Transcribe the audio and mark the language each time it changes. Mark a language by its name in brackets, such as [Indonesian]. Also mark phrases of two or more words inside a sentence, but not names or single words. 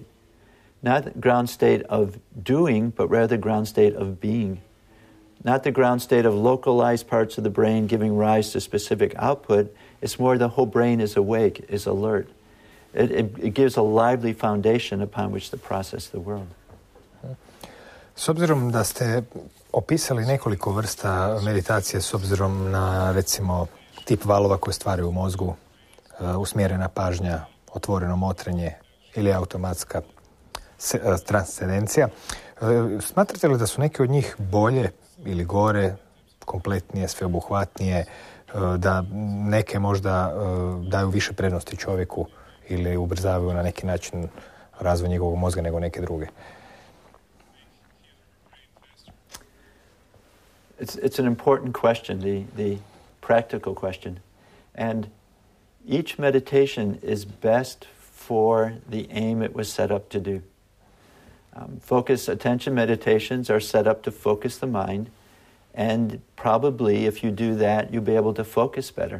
[English] Not the ground state of doing, but rather the ground state of being. Not the ground state of localized parts of the brain giving rise to specific output. It's more the whole brain is awake, is alert. It gives a lively foundation upon which to process the world. [Croatian] S obzirom da ste opisali nekoliko vrsta meditacije s obzirom na, recimo, tip valova koje stvaraju u mozgu, usmjerena pažnja, otvoreno motrenje ili automatska transcendencija, smatrate li da su neke od njih bolje ili gore, kompletnije, sveobuhvatnije, da neke možda daju više prednosti čovjeku ili ubrzavaju na neki način razvoj njegovog mozga nego neke druge? [English] It's an important question, the practical question. And each meditation is best for the aim it was set up to do. Focus attention meditations are set up to focus the mind, and probably if you do that, you'll be able to focus better.